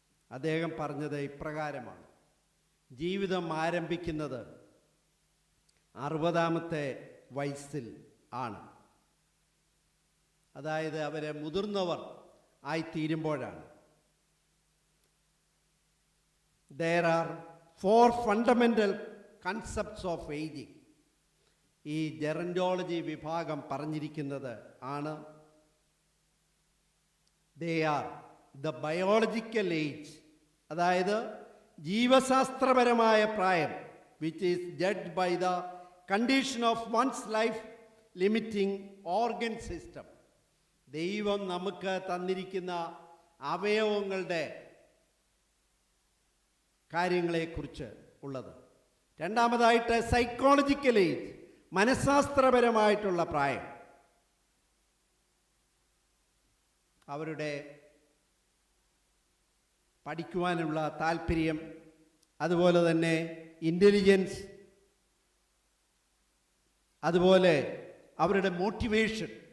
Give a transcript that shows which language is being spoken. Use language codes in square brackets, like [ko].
[ml] അദ്ദേഹം പറഞ്ഞത് ഇപ്രകാരമാണ്: ജീവിതം ആരംഭിക്കുന്നത് 60-ാമത്തെ വയസ്സിൽ ആണ്. അതായത് അവർ മുതിർന്നവർ ആയിത്തീരുമ്പോഴാണ്. [en] There are 4 fundamental concepts of aging. [ml] ഈ ജെറന്റോളജി വിഭാഗം പറഞ്ഞിരിക്കുന്നത് ആണ്. [en] They are the biological age, [ml] അതായത് ജീവശാസ്ത്രപരമായ പ്രായം, [en] which is judged by the condition of one's life limiting organ system. [ml] ദൈവം നമുക്ക് തന്നിരിക്കുന്ന അവയവങ്ങളുടെ കാര്യങ്ങളെക്കുറിച്ച് ഉള്ളത്. രണ്ടാമതായിട്ട് സൈക്കോളജിക്കൽ ഏജ്, മനഃശാസ്ത്രപരമായിട്ടുള്ള പ്രായം, അവരുടെ പഠിക്കുവാനുള്ള താല്പര്യം, അതുപോലെ തന്നെ ഇൻ്റലിജൻസ്, അതുപോലെ അവരുടെ മോട്ടിവേഷൻ.